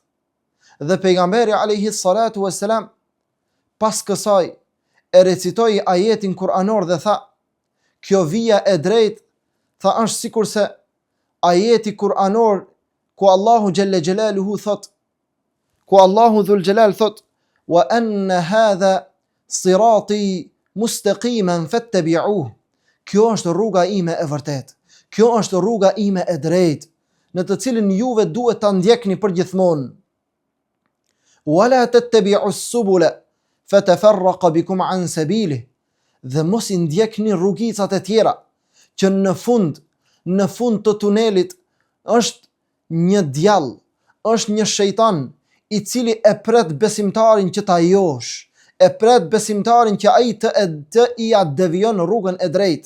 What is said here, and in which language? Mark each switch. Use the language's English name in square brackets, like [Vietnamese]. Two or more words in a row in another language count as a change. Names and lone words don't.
[Albanian] Dhe pejgamberi [Arabic] عليه الصلاة والسلام [Albanian] pas kësaj e recitoi ajetin kuranor dhe tha: "Kjo vija e drejtë, tha, është sikurse ajeti kuranor ku Allahu [Arabic] جل جلاله [Albanian] thot, ku Allahu [Arabic] ذو الجلال [Albanian] thot: [Arabic] وأن هذا صراطي مستقيما فاتبعوه." [Albanian] Kjo është rruga ime e vërtetë. Kjo është rruga ime e drejtë, në të cilin juve duhet ta ndjekni përgjithmonë. [Arabic] ولا تتبعوا السبل فتفرق بكم عن سبيله. [Albanian] Dhe mos i ndjekni rrugicat e tjera, që në fund të tunelit është një djallë, është një shejtan i cili e pret besimtarin që ta josh, e pret besimtarin që ai të i devijon rrugën e drejtë.